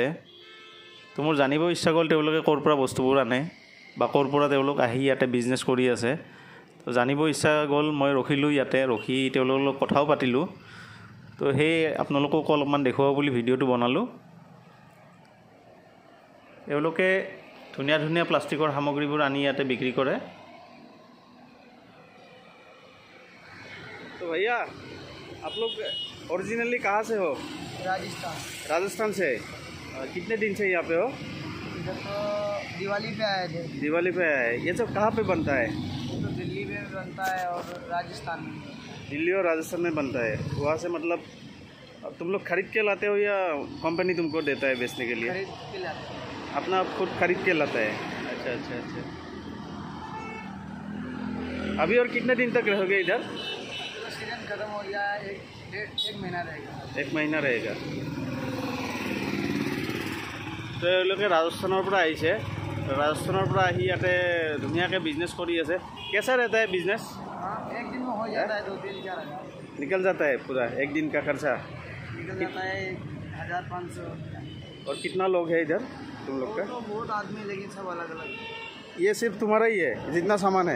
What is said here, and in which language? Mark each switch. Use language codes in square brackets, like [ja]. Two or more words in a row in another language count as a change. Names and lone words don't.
[as] তো মোৰ জানিব ইচ্ছা গ'ল তেওঁলোকে ক'ৰ পৰা বস্তুবোৰ আনে বা ক'ৰ পৰা তেওঁলোক আহি ইয়াতে বিজনেছ কৰি আছে। তো জানিব ইচ্ছা গ'ল, মই ৰখিলোঁ ইয়াতে, ৰখি তেওঁলোকৰ লগত কথাও পাতিলোঁ। তো সেই আপোনালোকক অলপমান দেখুৱাব বুলি ভিডিঅ'টো বনালোঁ। তেওঁলোকে ধুনীয়া ধুনীয়া প্লাষ্টিকৰ সামগ্ৰীবোৰ আনি ইয়াতে বিক্ৰী কৰে। [hi] तो भैया आप लोग ओरिजिनली कहाँ से हो? राजस्थान। राजस्थान से। कितने दिन से यहाँ पे हो? इधर तो दिवाली पे आए थे। दिवाली पे आए। ये सब कहाँ पे बनता है? ये तो दिल्ली में बनता है और राजस्थान में। दिल्ली और राजस्थान में बनता है। वहाँ से मतलब तुम लोग खरीद के लाते हो या कंपनी तुमको देता है बेचने के लिए? खरीद के लाते हैं। अपना खुद खरीद के लाता है। अच्छा अच्छा अच्छा। अभी और कितने दिन तक रहोगे इधर? तो सीजन खत्म हो गया, एक महीना रहेगा। एक महीना रहेगा। [as] তো এওঁলোকে ৰাজস্থানৰ পৰা আহিছে। ৰাজস্থানৰ পৰা আহি ইয়াতে ধুনীয়াকৈ বিজনেছ কৰি আছে। [hi] कैसा रहता है बिजनेस? हाँ, एक दिन में हो जाता है 2-3-4 निकल जाता है पूरा एक दिन का खर्चा? निकल जाता है 1500। और कितना लोग है इधर तुम लोग का? तो बहुत आदमी, लेकिन सब अलग अलग। ये सिर्फ तुम्हारा ही है जितना सामान है?